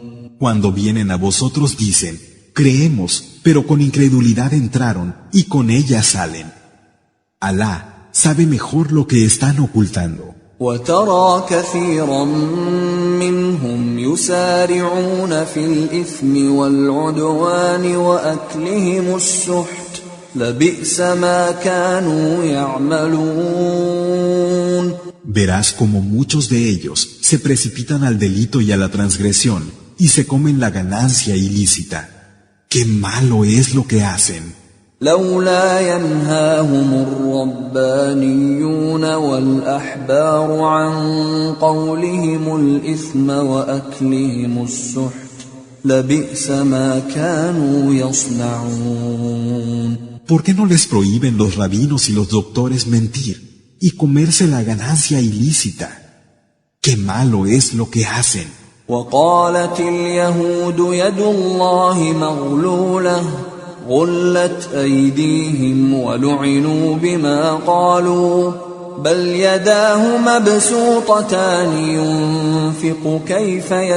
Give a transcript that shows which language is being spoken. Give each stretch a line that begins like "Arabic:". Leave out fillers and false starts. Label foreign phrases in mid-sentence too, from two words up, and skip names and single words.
Spanish: Cuando vienen a vosotros dicen, creemos, pero con incredulidad entraron y con ella salen. Alá sabe mejor lo que están ocultando.
Arabic: وَتَرَى كَثِيرًا مِّنْهُمْ يُسَارِعُونَ فِي الْإِثْمِ وَالْعُدْوَانِ وَأَكْلِهِمُ السُّحْتَ لَبِئْسَ مَا كَانُوا يَعْمَلُونَ.
Spanish: Verás como muchos de ellos se precipitan al delito y a la transgresión y se comen la ganancia ilícita. ¡Qué malo es lo que hacen!
Arabic: لولا ينهاهم الربانيون والأحبار عن قولهم الإثم وأكلهم السحت لبئس ما كانوا يصنعون.
Spanish: ¿Por qué no les prohíben los rabinos y los doctores mentir y comerse la ganancia ilícita? ¡Qué malo es lo que hacen!
Arabic: وقالت اليهود يد الله مغلولة غلت أيديهم ولعنوا بما قالوا بل يداه مبسوطتان ينفق كيف